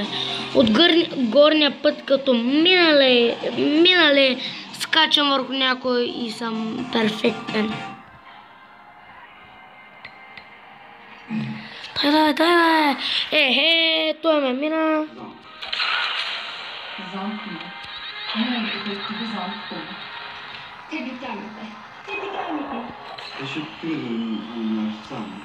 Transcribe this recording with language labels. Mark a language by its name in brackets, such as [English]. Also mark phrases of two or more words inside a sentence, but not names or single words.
[Bulgarian] От горния път като минали, скачам върху някой и съм перфектен. Дай, бе! Той ме мина. [Turkish] Zampino. Ne gibi zampino. Tebrikler Mete. Tebrikler Mete. Teşekkür ederim onlar. Sağ olun.